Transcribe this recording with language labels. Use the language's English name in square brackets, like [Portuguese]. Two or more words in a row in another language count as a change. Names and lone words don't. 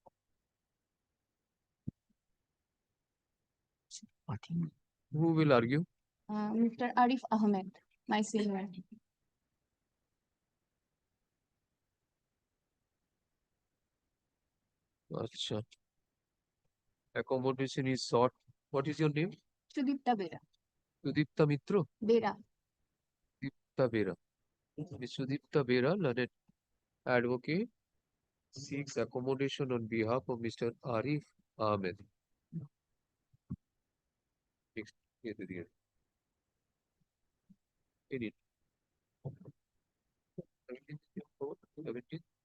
[English] Who will argue? Mr. Arif Ahmed, my senior. Acha. Accommodation is sought. What is your name? Sudipta Bera. Sudipta Mitro? Bera. Sudipta Bera. Ms. Sudipta Bera, learned advocate, seeks accommodation on behalf of Mr. Arif Ahmed. Next, here to the end. In it. 17th.